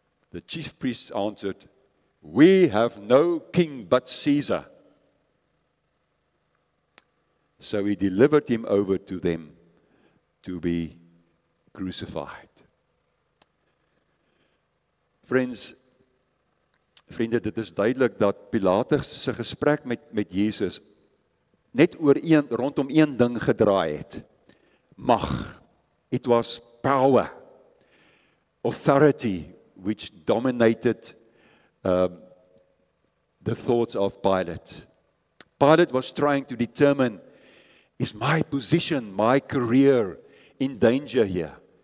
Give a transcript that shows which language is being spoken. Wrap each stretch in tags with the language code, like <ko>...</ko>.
<en>The chief priests answered, we have no king but Caesar. So he delivered him over to them to be crucified.</en> <af>Vriende, dit is duidelik dat Pilatus se gesprek met Jesus net rondom een ding gedraai het. Mag.</af> <en>It was power, authority, which dominated the thoughts of Pilate. Pilate was trying to determine, is my position, my career in danger here?</en>